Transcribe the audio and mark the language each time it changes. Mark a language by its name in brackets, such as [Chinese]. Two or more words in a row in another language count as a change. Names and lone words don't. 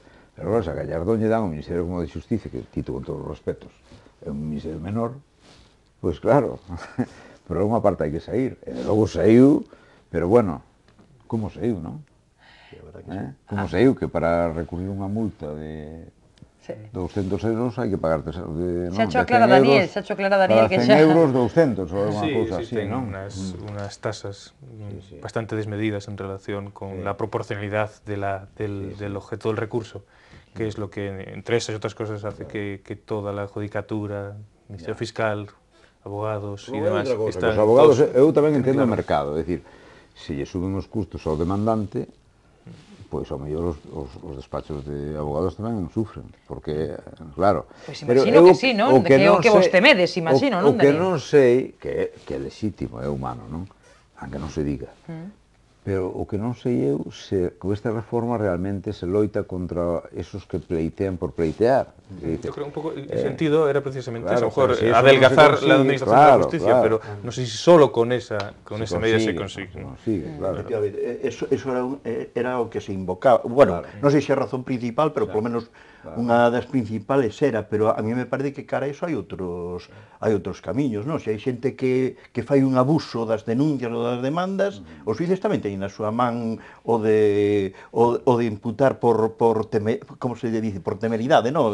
[Galician] Pero, claro, se a Gallardón lle dan un ministerio como de Xusticia, que tito con todos os respetos, é un ministerio menor, pois claro, pero unha parte hai que sair. E logo saiu, pero bueno, como saiu, non? Como saiu, que para recurrir unha multa de 200 euros hai que pagar xa cho aclara Daniel, que xa... 100 euros, 200, ou unha cousa así, non? [Spanish] Unas tasas bastante desmedidas en relación con la proporcionalidad del objeto del recurso, que es lo que, entre esas y otras cosas, hace que toda la judicatura, Ministerio Fiscal, abogados y demás... [Galician] Os abogados, eu tamén entendo o mercado, é dicir, se lle suben os custos ao demandante, pois ao mellor os despachos de abogados tamén sufren, porque, claro... Pois imagino que sí, non? Que é o que vos temedes, imagino, non, Daniel? O que non sei, que é legítimo, é humano, non? Aunque non se diga. Pero o que non sei eu se con esta reforma realmente se loita contra esos que pleitean por pleitear. [Spanish] Yo creo un poco el sentido era precisamente claro, eso, a lo mejor si adelgazar consigue, la administración de la justicia, claro. pero no sé si solo con esa medida se consigue. Claro. [Galician] Eso era o que se invocaba. Bueno, non sei se é a razón principal, pero polo menos unha das principales era, pero a mí me parece que cara a iso hai outros camiños, non? Se hai xente que fai un abuso das denuncias ou das demandas, os xuíces tamén teñen na súa man o de imputar por [Spanish] como se dice, [Galician] por temeridade, non?